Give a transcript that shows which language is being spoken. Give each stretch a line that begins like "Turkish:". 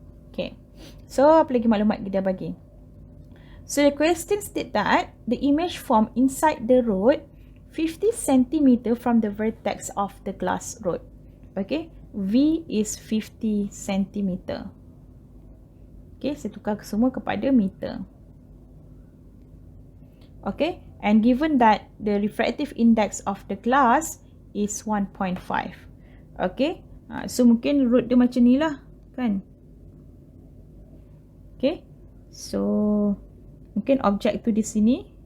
English: Okay, so apa lagi maklumat kita bagi? So the question state that the image formed inside the rod 50 cm from the vertex of the glass rod. Okay, V is 50 cm.
Malay: Okay, saya tukar semua kepada meter.
English: Okay, and given that the refractive index of the glass is 1.5.
Malay: Okay, so mungkin rod dia macam ni lah, kan? Okay, so mungkin objek tu di sini.